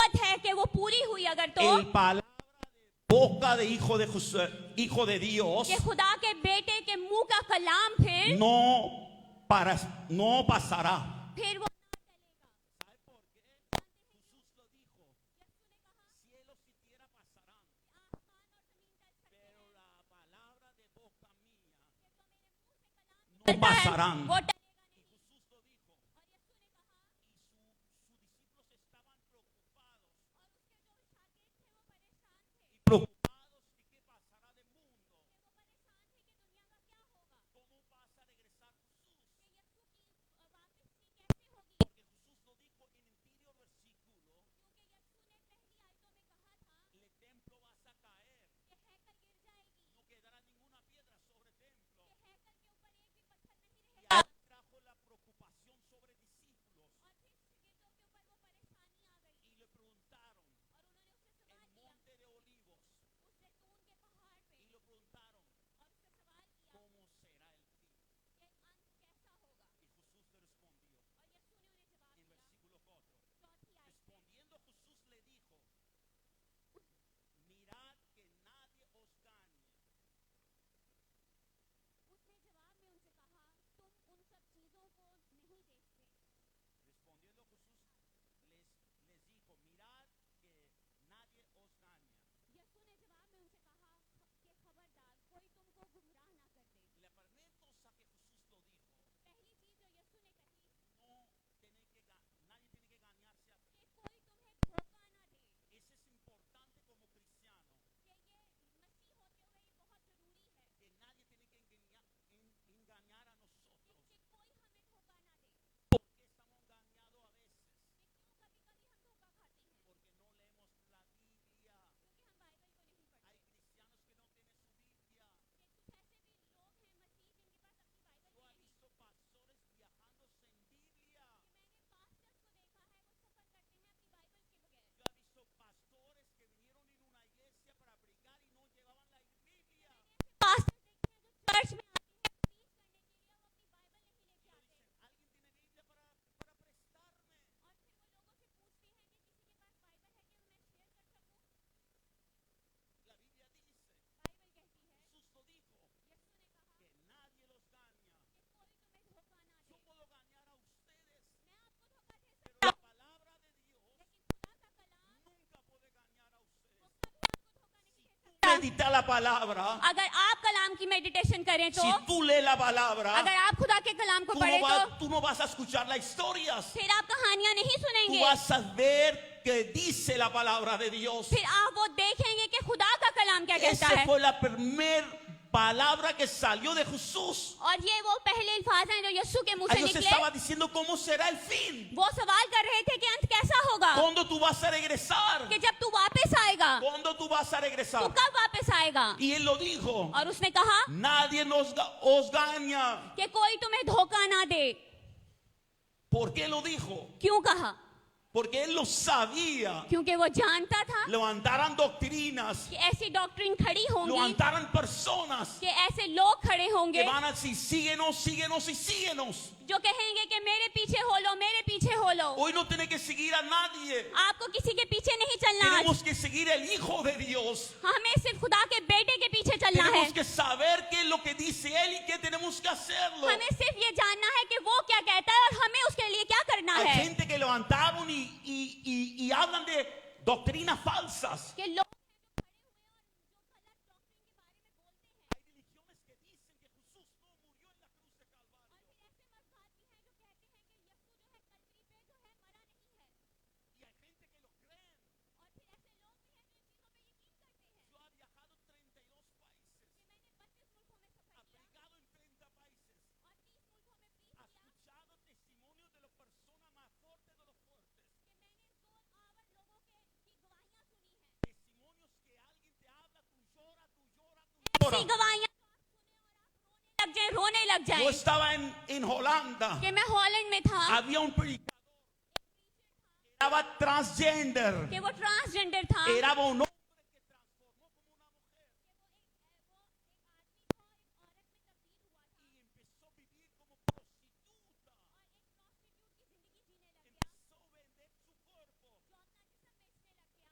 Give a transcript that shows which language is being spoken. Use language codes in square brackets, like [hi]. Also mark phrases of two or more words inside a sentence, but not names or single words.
[hi] है कि वो पूरी हुई अगर तो [es] el palabra de boca de hijo de Dios [hi] कि खुदा के बेटे के मुंह का कलाम फिर [es] no pasará. [hi] फिर वो [es] ¿Sabe por qué? Jesús lo dijo, cielos y tierra pasarán, pero la palabra de boca mía no pasarán. [hi] वो टलेगा [es] Y Jesús lo dijo, [hi] और यीशु ने कहा [es] sus discípulos estaban preocupados. [hi] और उसके जो शागिर्द थे वो परेशान थे [es] Y preocupados de qué pasará del mundo. [hi] वो परेशान थे कि दुनिया का क्या होगा [es] ¿Cómo vas a regresar Jesús? [hi] कि यीशु की वापसी कैसे होगी [es] Porque Jesús lo dijo en el anterior versículo, [hi] क्योंकि यीशु ने पहली आयतों में कहा था [es] el templo vas a caer, [hi] कि हैकल गिर जाएगी [es] no quedará ninguna piedra sobre el templo. [hi] कि हैकल के ऊपर एक भी पत्थर नहीं [es] Y [hi] रहेगा [es] ahí trajo la preocupación sobre discípulos [hi] और फिर शिगिर्दों के ऊपर वो परेशानी आ गई [es] y le preguntaron [hi] और उन्होंने उससे [es] el [hi] सवाल किया [es] monte de olivos [hi] उस जैतून के पहाड़ पे [es] y le preguntaron [hi] और उससे सवाल किया [es] cómo será el fin. [hi] कि अंत कैसा होगा [es] Y Jesús le respondió [hi] और यीशु ने उन्हें जवाब [es] en [hi] दिया [es] versículo 4. [hi] चौथी आयत में [es] Respondiendo Jesús le dijo, mirad que nadie os gane. [hi] उसने जवाब में उनसे कहा तुम उन सब चीजों को नहीं देखते [es] Respondiendo Jesús les dijo, mirad que nadie os gane. [hi] यीशु ने जवाब में उनसे कहा कि खबरदार कोई तुमको गुमराह ना कर दे [es] La primera cosa que Jesús lo dijo, [hi] पहली चीज जो यीशु ने कही [es] nadie tiene que ganarse a [hi] कि कोई तुम्हें धोखा ना दे [es] Eso es importante como cristiano, [hi] कि ये मसीह होते हुए ये बहुत जरूरी है [es] que nadie tiene que engañar a nosotros. [hi] कि कोई हमें धोखा ना दे [es] ¿Por qué estamos engañados a veces? [hi] कि क्यों कभी कभी हम धोखा खाते हैं [es] Porque no leemos la Biblia. [hi] क्योंकि हम बाइबल को नहीं पढ़ते [es] Hay cristianos que no tienen su Biblia. [hi] कि कुछ ऐसे भी लोग हैं मसीह जिनके पास अपनी बाइबल [es] Yo [hi] भी [es] he [hi] नहीं [es] visto pastores viajando sin Biblia. [hi] कि मैंने पास्टर्स को देखा है वो सफर करते हैं अपनी बाइबल के बगैर [es] Yo he visto pastores que vinieron en una iglesia para predicar y no llevaban la Biblia. [hi] पास्टर्स देखे हैं जो चर्च में आते हैं प्रीच करने के लिए वो अपनी बाइबल नहीं लेके [es] Y [hi] आते [es] dicen, ¿alguien tiene Biblia para prestarme? [hi] और फिर वो लोगों से पूछते हैं कि किसी के पास बाइबल है कि मैं शेयर कर सकूं [es] La Biblia dice, [hi] बाइबल कहती है [es] Jesús lo dijo, [hi] यीशु ने कहा [es] que nadie los gana. [hi] कि कोई तुम्हें धोखा ना [es] Yo [hi] दे [es] puedo ganar a ustedes, [hi] मैं आपको धोखा दे [es] pero [hi] सकता [es] la [hi] हूं [es] palabra de Dios [hi] लेकिन खुदा का कलाम [es] nunca puede ganar a [hi] वो [es] ustedes. [hi] कभी आपको धोखा नहीं दे सकता [es] Medita la palabra. [hi] अगर आप कलाम की मेडिटेशन करें तो [es] Si tú lees la palabra, [hi] अगर आप खुदा के कलाम को [es] tú [hi] पढ़े तो [es] tú no vas a escuchar las historias. [hi] फिर आप कहानियां नहीं [es] Tú [hi] सुनेंगे [es] vas a ver que dice la palabra de Dios. [hi] फिर आप वो देखेंगे कि खुदा का कलाम क्या कहता [es] Esa [hi] है [es] fue la primera palabra que salió de Jesús. [hi] और ये वो पहले अल्फाज हैं जो यीशु के मुंह से [es] Ellos [hi] निकले [es] estaban diciendo cómo será el fin. [hi] वो सवाल कर रहे थे कि अंत कैसा होगा [es] ¿Cuándo tú vas a regresar? [hi] कि जब तू वापस आएगा [es] ¿Cuándo tú vas a [hi] तू [es] regresar? [hi] कब वापस आएगा [es] Y él lo dijo. [hi] और उसने कहा [es] Nadie os gana. [hi] कि कोई तुम्हें धोखा ना दे [es] ¿Por qué lo dijo? [hi] क्यों कहा [es] Porque él lo sabía. [hi] क्योंकि वो जानता था [es] Levantaran doctrinas, [hi] कि ऐसी डॉक्ट्रिन खड़ी होंगी [es] levantaran personas [hi] कि ऐसे लोग खड़े [es] que [hi] होंगे [es] van a decir síguenos, síguenos y síguenos. [hi] जो कहेंगे कि मेरे पीछे हो लो मेरे पीछे हो लो [es] Hoy no tiene que seguir a nadie. [hi] आपको किसी के पीछे नहीं चलना [es] Tenemos que seguir el Hijo de Dios. [hi] हमें सिर्फ खुदा के बेटे के पीछे चलना है [es] Tenemos que saber qué es lo que dice Él y qué tenemos que hacerlo. [hi] हमें सिर्फ ये जानना है कि वो क्या कहता है और हमें उसके लिए क्या करना [es] Hay [hi] है [es] gente que levantaron y hablan de doctrinas falsas. [hi] कि लोग [es] Hay religiones que dicen que Jesús no murió en la cruz de Calvario. [hi] और फिर ऐसे मज़हब भी हैं जो कहते हैं कि यीशु जो है कलवरी पे जो है मरा नहीं है [es] Y hay gente que lo creen. [hi] और फिर ऐसे लोग भी हैं जो इन चीज़ों पे यकीन करते हैं [es] Yo he viajado 32 países. [hi] कि मैंने 32 मुल्कों में सफर [es] He [hi] किया [es] predicado en 30 países. [hi] और 30 मुल्कों में प्रीच [es] He [hi] किया [es] escuchado testimonios de las personas más fuertes de los fuertes. [hi] कि मैंने जोर आवर लोगों की गवाहियां सुनी हैं [es] Testimonios que alguien te habla, tú lloras, tú lloras, tú [hi] ऐसी [es] lloras. [hi] गवाहियां जो आप सुने और आप रोने लग जाएं [es] Yo estaba en Holanda. [hi] कि मैं हॉलैंड में था [es] Había un predicador. Era transgender. [hi] कि वो ट्रांसजेंडर था [es] Era un hombre que transformó como una mujer. [hi] वो एक आदमी था एक औरत में तब्दील हुआ था [es] Y empezó a vivir como prostituta. [hi] और एक प्रॉस्टिट्यूट की जिंदगी जीने लग गया [es] Empezó a vender su cuerpo. [hi] जो अपना जिस्म बेचने लगा